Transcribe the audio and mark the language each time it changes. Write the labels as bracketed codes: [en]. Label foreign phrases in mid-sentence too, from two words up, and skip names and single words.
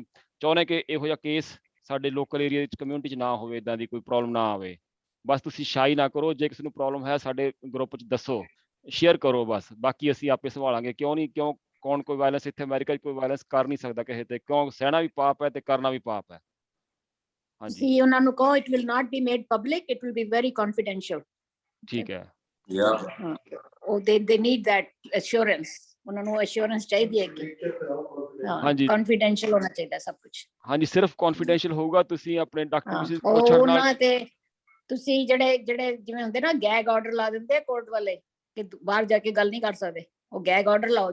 [pa] ਚਾਹੁੰਦੇ ਕਿ ਇਹੋ ਜਿਹਾ ਕੇਸ ਸਾਡੇ [en] local area [pa] ਵਿੱਚ ਕਮਿਊਨਿਟੀ 'ਚ ਨਾ ਹੋਵੇ, ਇੱਦਾਂ ਦੀ ਕੋਈ ਪ੍ਰੋਬਲਮ ਨਾ ਆਵੇ। ਬਸ ਤੁਸੀਂ ਸ਼ਾਈ ਨਾ ਕਰੋ, ਜੇ ਕਿਸੇ ਨੂੰ ਪ੍ਰੋਬਲਮ ਹੈ ਸਾਡੇ ਗਰੁੱਪ 'ਚ ਦੱਸੋ, ਸ਼ੇਅਰ ਕਰੋ ਬਸ, ਬਾਕੀ ਅਸੀਂ ਆਪੇ ਸੰਭਾਲਾਂਗੇ। ਕਿਉਂ ਨਹੀਂ, ਕਿਉਂ ਕੌਣ ਕੋਈ ਵਾਇਲੈਂਸ ਇੱਥੇ ਅਮਰੀਕਾ 'ਚ ਕੋਈ ਵਾਇਲੈਂਸ ਕਰ ਨਹੀਂ ਸਕਦਾ ਕਿਸੇ ਤੇ, ਕਿਉਂ ਸਹਿਣਾ ਵੀ ਪਾਪ ਹੈ ਤੇ ਕਰਨਾ ਵੀ ਪਾਪ ਹੈ। ਹਾਂਜੀ ਉਹਨਾਂ ਨੂੰ ਕਹੋ [en] it will not be made public, it will be very confidential। [pa] ਠੀਕ ਹੈ। [en] ਉਹ they need that assurance, [pa] ਉਹਨਾਂ ਨੂੰ assurance ਚਾਹੀਦੀ ਹੈ ਕਿ ਹਾਂਜੀ confidential ਹੋਣਾ ਚਾਹੀਦਾ ਸਭ ਕੁਝ। ਹਾਂਜੀ ਸਿਰਫ confidential ਹੋਊਗਾ। ਤੁਸੀਂ ਆਪਣੇ ਡਾਕਟਰ ਮਿਸਿਸ ਕੋਸ਼ਟ ਨਾਲ ਤੇ ਤੁਸੀਂ ਜਿਹੜੇ ਜਿਵੇਂ ਹੁੰਦੇ ਨਾ [en] gag order [pa] ਲਾ ਦਿੰਦੇ ਕੋਰਟ ਵਾਲੇ ਕਿ ਬਾਹਰ ਜਾ ਕੇ ਗੱਲ ਨਹੀਂ ਕਰ ਸਕਦੇ, ਉਹ [en] gag order [pa] ਲਾਓ।